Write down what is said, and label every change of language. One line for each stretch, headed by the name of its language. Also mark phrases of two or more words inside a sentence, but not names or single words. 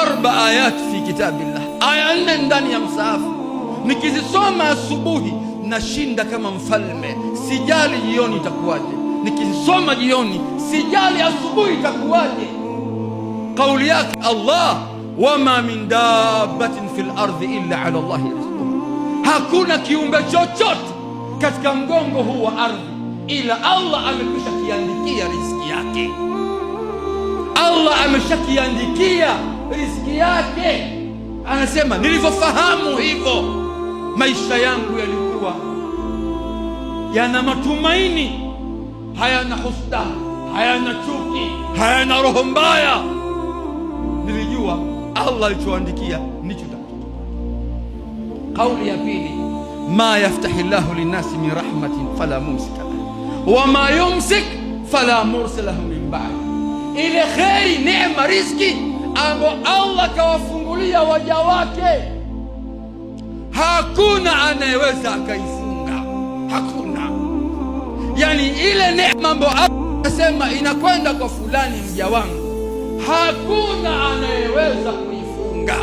Arabic: آيات في كتاب الله,
Swahili: aya 4 ndani ya msaafu. Nikizisoma asubuhi nashinda kama mfalme, sijali jioni itakuwaje. Nikizisoma jioni sijali asubuhi itakuwaje. Kauli yake
Arabic: Allah, وما من دابة في الأرض إلا على الله رزقها,
Swahili: hakuna kiumbe chochote katika mgongo huu wa ardhi ila Allah amekwisha kiandikia riziki yake. Allah ameshakiandikia riziki yake. Anasema nilivyofahamu hivyo, maisha yangu yalikuwa yana matumaini, hayana husda, hayana chuki, hayana roho mbaya. Nilijua Allah alichoandikia nicho takutoka. Kauli ya pili,
Arabic: ما يفتح الله للناس من رحمة فلا ممسك له وما يمسك فلا مرسل له من بعد.
Swahili: Ile kheri, neema, riziki ambayo Allah kawafungulia waja wake, hakuna anayeweza akaifunga. Hakuna. Yani ile neema ambayo Allah anasema inakwenda kwa fulani mja wangu, hakuna anayeweza kuifunga.